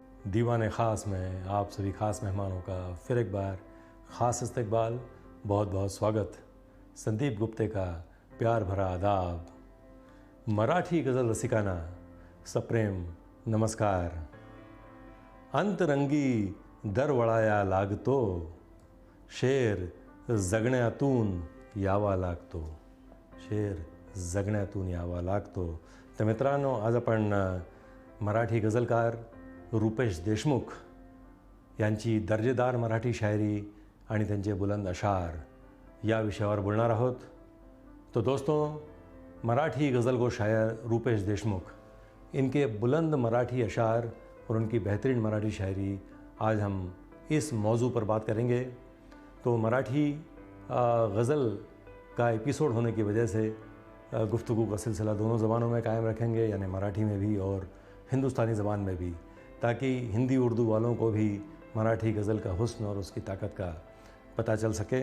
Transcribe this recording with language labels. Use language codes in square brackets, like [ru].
[hi] दीवाने ख़ास में आप सभी ख़ास मेहमानों का फिर एक बार ख़ास इस्तकबाल, बहुत बहुत स्वागत. संदीप गुप्ते का प्यार भरा आदाब. [mr] मराठी गज़ल रसिकांना सप्रेम नमस्कार. अंतरंगी दरवळाया लागतो, शेर जगण्यातून यावा लागतो, शेर जगण्यातून यावा लागतो. तर मित्रांनो, आज आपण मराठी गझलकार रुपेश देशमुख यांची दर्जेदार मराठी शायरी आणि त्यांचे बुलंद अशार या विषयावर बोलणार आहोत. [hi] तो दोस्तों, मराठी गज़ल को शायर रुपेश देशमुख, इनके बुलंद मराठी अशार और उनकी बेहतरीन मराठी शायरी आज हम इस मौजू पर बात करेंगे. तो मराठी गज़ल का एपिसोड होने की वजह से गुफ्तगू का सिलसिला दोनों ज़बानों में कायम रखेंगे, यानी मराठी में भी और हिंदुस्तानी ज़बान में भी, ताकि हिंदी उर्दू वालों को भी मराठी गज़ल का हुस्न और उसकी ताकत का पता चल सके.